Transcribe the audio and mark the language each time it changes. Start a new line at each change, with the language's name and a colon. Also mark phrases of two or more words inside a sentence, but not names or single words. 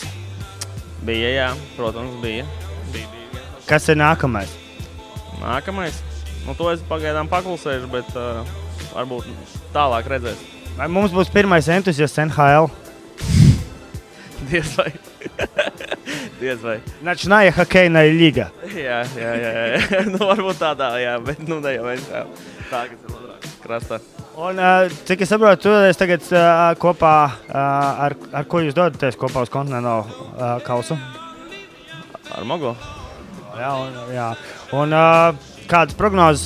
Latvian: Bija, jā. Protams, bija. Kas ir nākamais? Nākamais? Nu, to es pagaidām paklusēšu, bet varbūt tālāk redzēs. Vai mums būs pirmais entuziasts NHL? Diez vai. Diez vai.
Russian: Начиная хоккейная лига.
Latvian: Jā. Nu, varbūt tādā, jā, bet nu ne jau mēs jā. Tā, kas ir otrā krastā. Un cik es saprotu, tu tagad kopā, ar ko jūs dodaties kopā uz kontinentālo kausu? Ar Mogo. Jā. Un kādas prognozes?